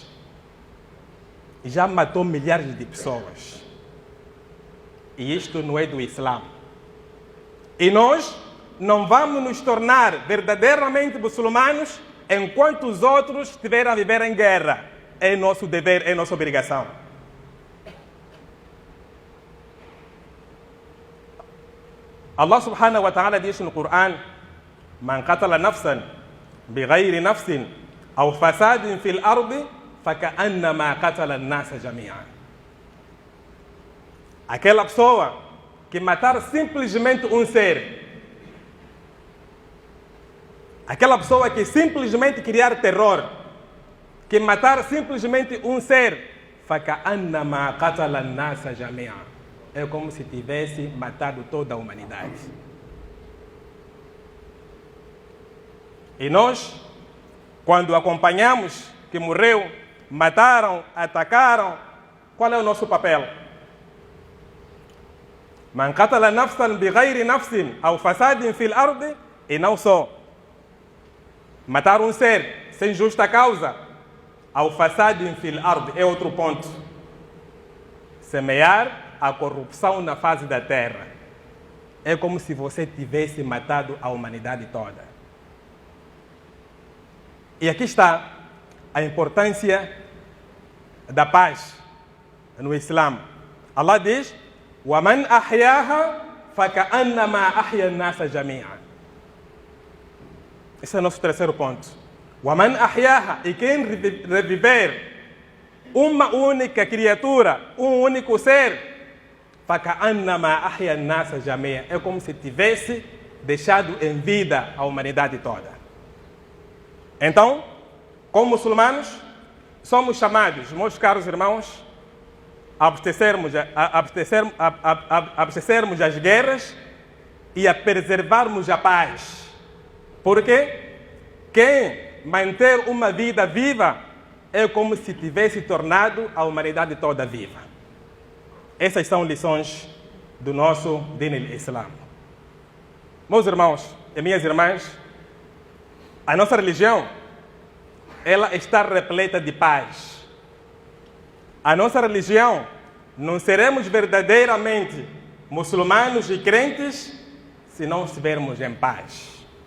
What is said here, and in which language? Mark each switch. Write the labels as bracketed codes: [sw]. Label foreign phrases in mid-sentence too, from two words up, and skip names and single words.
[pt] E já matou milhares de pessoas. E isto não é do Islã. E nós não vamos nos tornar verdadeiramente muçulmanos enquanto os outros estiverem a viver em guerra. É nosso dever, é nossa obrigação. [ar] الله سبحانه وتعالى [pt] diz no Corão: [ar] من قتل نفسا بغير نفس أو فساد في الأرض فكأنما قتل الناس جميعا. [pt] Aquela pessoa que matar simplesmente um ser, aquela pessoa que simplesmente criar terror, que matar simplesmente um ser, [ar] فكأنما قتل الناس جميعا, [pt] é como se tivesse matado toda a humanidade. E nós, quando acompanhamos que morreu, mataram, atacaram, qual é o nosso papel? [ar] من قتل نفسا بغير نفس أو فساد في الأرض, [pt] e não só matar um ser sem justa causa, [ar] أو فساد في الأرض, [pt] é outro ponto. Semear a corrupção na face da terra. É como se você tivesse matado a humanidade toda. E aqui está a importância da paz no Islã. Allah diz: [ar] وَمَنْ أَحْيَاهَا فَكَأَنَّمَا أَحْيَا النَّاسَ جَمِيعًا. [pt] Esse é o nosso terceiro ponto. [ar] وَمَنْ أَحْيَاهَا, [pt] e quem reviver uma única criatura, um único ser, [ar] فَكَأَنَّمَا أَحْيَا النَّاسَ جَمِيعًا, [pt] é como se tivesse deixado em vida a humanidade toda. Então, como muçulmanos, somos chamados, meus caros irmãos, a abastecermos as guerras e a preservarmos a paz. Porque quem manter uma vida viva é como se tivesse tornado a humanidade toda viva. Essas são lições do nosso [ar] دين الإسلام. [pt] Meus irmãos e minhas irmãs, a nossa religião, ela está repleta de paz. A nossa religião, não seremos verdadeiramente muçulmanos e crentes se não estivermos em paz.